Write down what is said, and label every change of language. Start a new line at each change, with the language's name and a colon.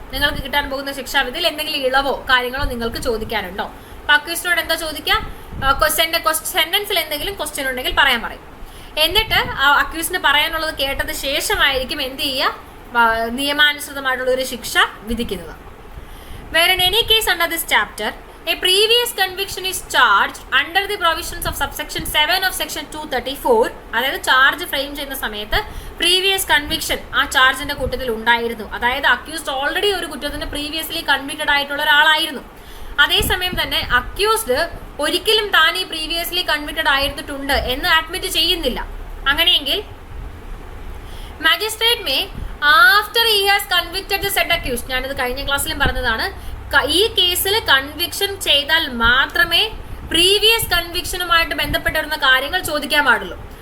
Malayalam: നിങ്ങൾക്ക് കിട്ടാൻ പോകുന്ന ശിക്ഷാവിധിയിൽ എന്തെങ്കിലും ഇളവോ കാര്യങ്ങളോ നിങ്ങൾക്ക് ചോദിക്കാനുണ്ടോ? അപ്പൊ അക്യൂസിനോട് എന്താ ചോദിക്കുക? സെന്റൻസിൽ എന്തെങ്കിലും ക്വസ്റ്റ്യൻ ഉണ്ടെങ്കിൽ പറയാൻ പറയും. എന്നിട്ട് ആ അക്യൂസിന് പറയാനുള്ളത് കേട്ടത് ശേഷമായിരിക്കും എന്ത് ചെയ്യുക, നിയമാനുസൃതമായിട്ടുള്ള ഒരു ശിക്ഷ വിധിക്കുന്നത്.
English: Where in any case under this chapter, a previous conviction is charged under the provisions of subsection 7 of section 234,
Malayalam: അതായത് ചാർജ് ഫ്രെയിം ചെയ്യുന്ന സമയത്ത് പ്രീവിയസ് കൺവിക്ഷൻ ആ ചാർജിന്റെ കൂട്ടത്തിൽ ഉണ്ടായിരുന്നു. അതായത് അക്യൂസ്ഡ് ഓൾറെഡി ഒരു കുറ്റത്തിന് പ്രീവിയസ്ലി കൺവിക്റ്റഡ് ആയിട്ടുള്ള ഒരാളായിരുന്നു. അതേസമയം തന്നെ അക്യൂസ്ഡ് ഒരിക്കലും താൻ ഈ പ്രീവിയസ്ലി കൺവിക്റ്റഡ് ആയിരുന്നിട്ടുണ്ട് എന്ന് അഡ്മിറ്റ് ചെയ്യുന്നില്ല. അങ്ങനെയെങ്കിൽ magistrate
English: may after he has convicted the said accused,
Malayalam: ഞാനിത് കഴിഞ്ഞ ക്ലാസ്സിലും പറഞ്ഞതാണ്, ഈ കേസിൽ കൺവിക്ഷൻ ചെയ്താൽ മാത്രമേ പ്രീവിയസ് കൺവിക്ഷനുമായിട്ട് ബന്ധപ്പെട്ട് വരുന്ന കാര്യങ്ങൾ ചോദിക്കാൻ പാടുള്ളൂ.